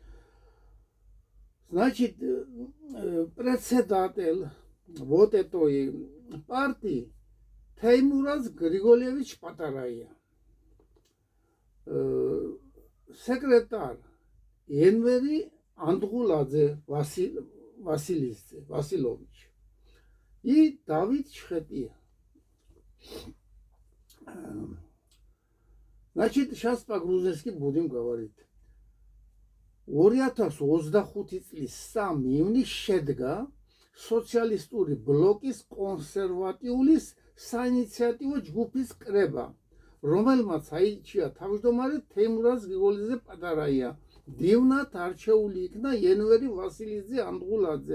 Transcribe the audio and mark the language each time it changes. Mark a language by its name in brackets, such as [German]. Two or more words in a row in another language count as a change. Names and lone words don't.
[Russian] Значит, председатель вот этой партии Теймураз Григорьевич Патарая, секретарь Енвери Андгуладзе Васильевич и Давид Шхетия. Значит, сейчас по-грузински будем говорить. [Georgian] 2025 წლის 3 ივნისს შედგა სოციალისტური ბლოკის კონსერვატიული საინიციატივო ჯგუფის კრება, რომელმაც აირჩია თავმჯდომარე თეიმურაზ გრიგოლიძე პატარაია. დივნად არჩეული იქნა ენვერი ვასილიძე ანდღულაძე.